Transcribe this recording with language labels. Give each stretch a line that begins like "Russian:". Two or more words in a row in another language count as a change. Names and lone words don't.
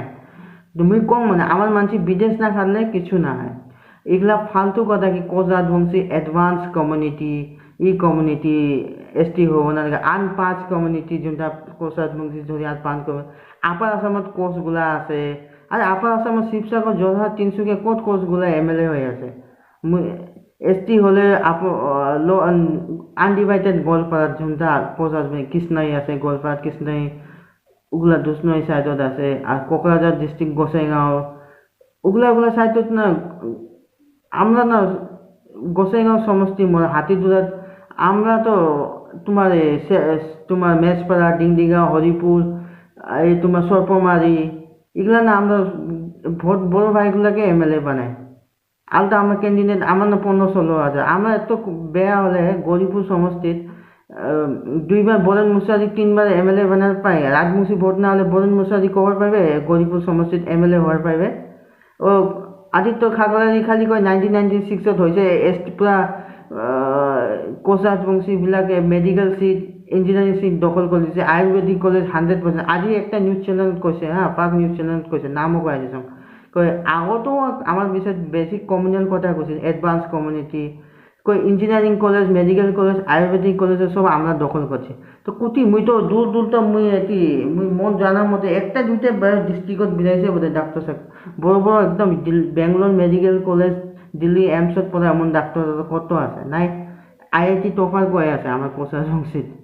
Rangpuri: তুমি কম মানে আমার মানসি বিদেশ না খাটলে কিছু না হয়। এগুলা ফালতু কথা কি কোচ রাজবংশী
English: Advance Community Community
Rangpuri: ST হব না, আনপাঁচ কমিউনিটি যোনটা কোচ রাজবংশী ধরি আর পাঁচ কমিউনিটি আপার আসামত কোচগুলা আছে। আর আপার আসামত শিৱসাগৰ যোৰহাট তিনিচুকীয়া ক'ত কোচগুলা MLA হয়ে আছে। ST হলে আনডিভাইডেড গোৱালপাৰাত যোনটা কোচ রাজবংশী কৃষ্ণাই আছে, গোৱালপাৰাত কৃষ্ণাই ওগুলা দুষ্ণই সাইডত আছে। আর কোকরাঝার ডিস্ট্রিক্ট গোসাইগাঁও ওগুলা সাইডত না আমরা না গোসাইগাঁও সমষ্টি হাতিদুরাত আমরা তো তোমার মেজপাড়া ডিংডিগাঁও হরিপুর এই তোমার সর্পমারি এগুলা না আমরা ভোট বড় ভাইগুলাকে MLA বানাই। আলটা আমার ক্যান্ডিডেট আমার না 15-16 হাজার। আমরা এত বেয়া হলে গরিপুর সমষ্টিত 2 বার বরেন মুশারি 3 বার MLA বানার পাই। রাজবংশী ভোট না হলে বরেন মুশারি কবার পাইবে, গরিপুর সমষ্টিত MLA হওয়ার পাইবে। ও আদিত্য খাকরাজি খালি কয় 1996 হয়েছে পুরা কোচ রাজবংশীবিলাকে
English: Medical Seat Engineering Seat
Rangpuri: দখল করে দিয়েছে। আয়ুর্বেদিক কলেজ 100%। আজি একটা
English: News Channel
Rangpuri: কৈছে পাক
English: News Channel
Rangpuri: কৈছে, নামও কয় দিছোঁ কয় আগতো আমার বিষয়ে
English: basic communal
Rangpuri: কথা কৈছিল
English: Advance Community
Rangpuri: কই
English: Engineering College Medical College Ayurvedic College
Rangpuri: সব আমরা দখল করছে। তো কুটি মুই তো দূর তো মুই মন জানার মতে একটা দুইটা ডিস্ট্রিক্টত বিলাইছে বোধহয় ডাক্তার সাহেব বড় বড় একদম বেঙ্গলোর মেডিকেল কলেজ দিল্লী এমছত পড়ে এমন ডাক্তার কত আছে নাই
English: IIT topper
Rangpuri: কয়ে আছে আমার কোচা সংসিত